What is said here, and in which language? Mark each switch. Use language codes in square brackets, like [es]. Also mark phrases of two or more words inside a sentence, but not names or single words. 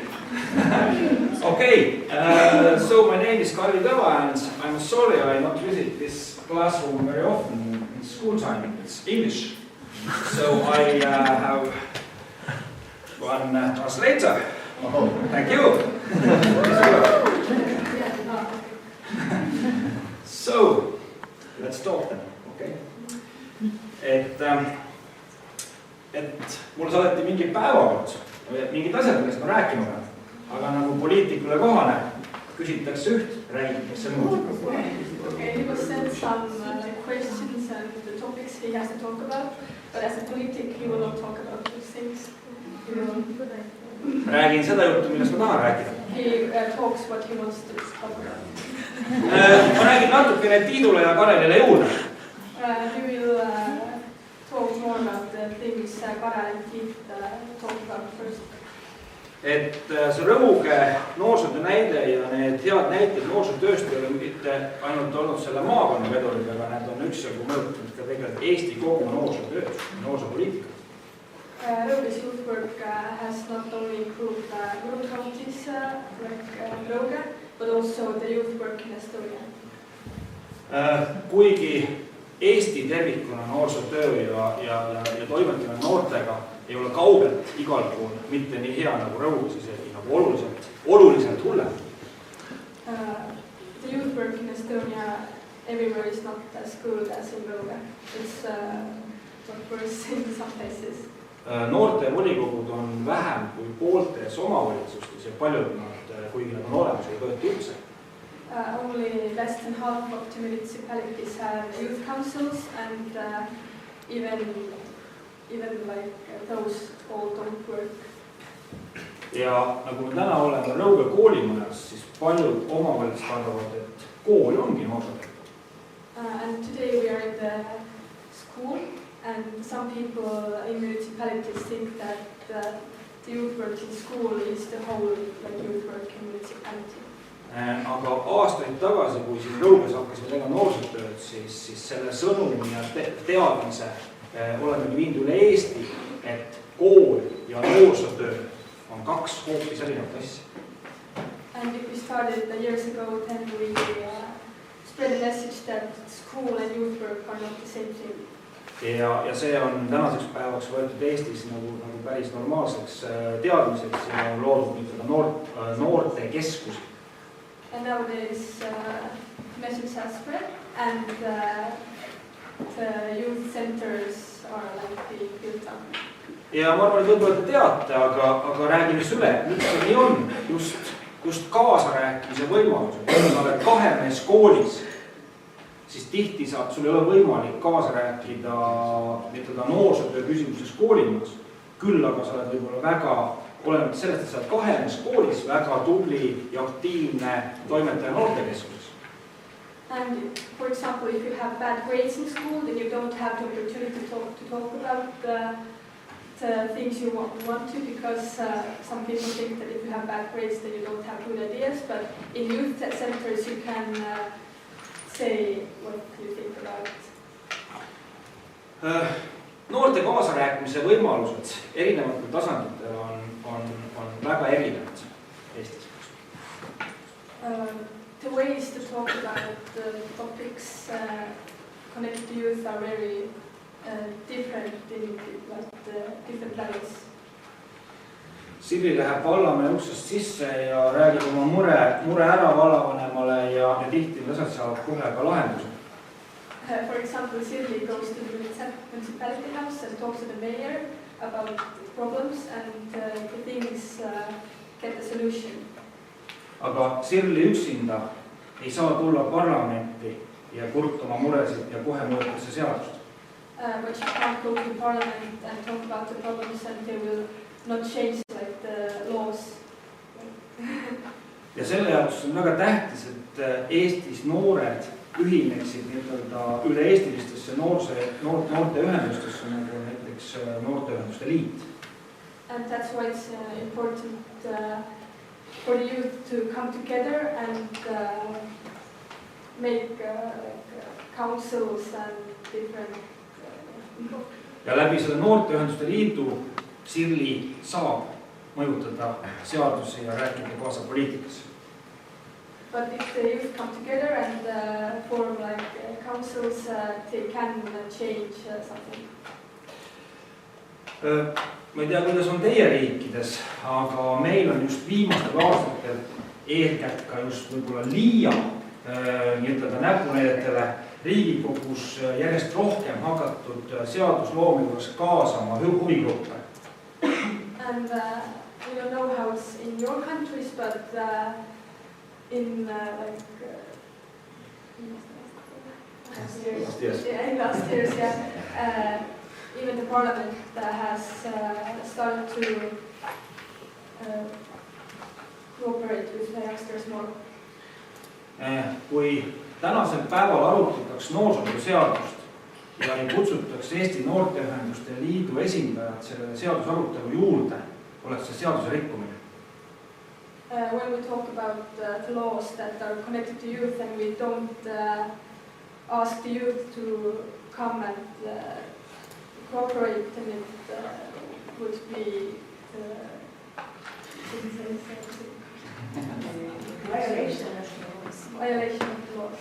[en] Okay, so my name is Kalvi Kõva, and I'm sorry I not visit this classroom very often in school time. It's English. So I have one translator. Oh, thank you. So, let's talk then, okay? [et] Et mulle saadeti mingi päevakord, mingid asjad, millest ma rääkima pean. Aga nagu poliitikule kohane, küsitakse üht, räägitakse muud. [en] Okay, he was sent some questions and the topics he has to talk about, but as a politic he will not talk about those things. [et] Räägin seda juttu, millest ma tahan rääkida. [en] He talks what he wants to talk about. [et] Ma räägin natukene Tiidule ja Karelile juurde. [en] He will talk more about the things Karel and Tiit talked about first. [et] Et see Rõuge noorsootöö näide ja need head näited noorsootööst ei ole mitte ainult olnud selle maakonna vedurid, aga need on üksjagu mõjutanud ka tegelikult Eesti kogu noorsootööd, noorsoopoliitikat. [en] Rõuge's youth work has not only included rural counties like Rõuge, but also the youth work in Estonia. [et] Kuigi Eesti tervikuna noorsootöö ja toimetamine noortega ei ole kaugelt igal pool mitte nii hea nagu Rõuges, isegi nagu oluliselt hullem. [en] The youth work in Estonia everywhere is not as good as in Rõuge. It's not worse in some places. [et] Noortevolikogud on vähem kui pooltes omavalitsustes ja paljud nad, kuigi nad on olemas, ei toeta üldse. [en] Only less than half of the municipalities have youth councils, and even like those all don't work. [et] Ja nagu me täna oleme Rõuge koolimajas, siis paljud omavalitsused arvavad, et kool ongi noorsootöö. [en] And today we are in the school, and some people in municipalities think that the youth work in school is the whole like, youth work in municipality. [et] Aga aastaid tagasi, kui siin Rõuges hakkasime tegema noorsootööd, siis selle sõnumi ja teadmise oleme viinud üle Eesti, et kool ja noorsootöö on kaks hoopis erinevat asja. [en] And if we started years ago, then we spread the message that school and youth work are not the same thing. [et] Ja see on tänaseks päevaks võetud Eestis nagu päris normaalseks teadmiseks ja on loodud noorte keskusi. [en] And nowadays message has spread, and the youth centers are like being built up. [et] Ja ma arvan, et võib-olla te teate, aga räägime üle, miks see nii on, just kaasarääkimise võimalused. Kui sa oled kahemees koolis, siis tihti sul ei ole võimalik kaasa rääkida noorsootöö küsimuses koolimajas. Küll aga sa oled võib-olla väga, olemata sellest, et sa oled kahemees koolis, väga tubli ja aktiivne toimetaja noortekeskuses. [en] And for example, if you have bad grades in school, then you don't have the opportunity to talk about the things you want to, because some people think that if you have bad grades, then you don't have good ideas. But in youth centers, you can say what you think about. [et] Noorte kaasarääkimise võimalused erinevatel tasanditel on väga erinevad Eestis. [en] The ways to talk about the topics connected to youth are very different in different levels. [et] Sirli läheb vallamäe uksest sisse ja räägib oma mure ära vallavanemale ja tihti asjad saavad kohe ka lahenduse. [en] For example, Sirli goes to the municipality house and talks to the mayor about problems, and the things get a solution. [et] Aga Sirli üksinda ei saa tulla parlamenti ja kurtama muresid ja kohe mõõtakse seadust. [en] But she can't go to parliament and talk about the problems, and they will not change like the laws. [et] Ja selle jaoks on väga tähtis, et Eestis noored ühineksid üle-eestilistesse noorteühendustesse, nagu näiteks Noorteühenduste Liit. [en] And that's why it's important for the youth to come together and make councils and different [et] Ja läbi selle Noorteühenduste Liidu Sirli saab mõjutada seadusi ja rääkida kaasa poliitikas. [en] But if the youth come together and form like councils, they can change something. [et] Ma ei tea, kuidas on teie riikides, aga meil on just viimastel aastatel eelkätt ka just võib-olla liia näpunäidetele Riigikogus järjest rohkem hakatud seadusloomi juures kaasama huvigruppe. [en] And we don't know how it's in your countries, but in last years, even the parliament has started to cooperate with the youngsters more. [et] Kui tänasel päeval arutatakse noorsootööseadust ja kutsutakse Eesti Noorteühenduste Liidu esindajad selle seadusarutelu juurde, oleks see seaduse rikkumine. [en] When we talk about the laws that are connected to youth, and we don't ask the youth to come and cooperate, and would be violation of the law.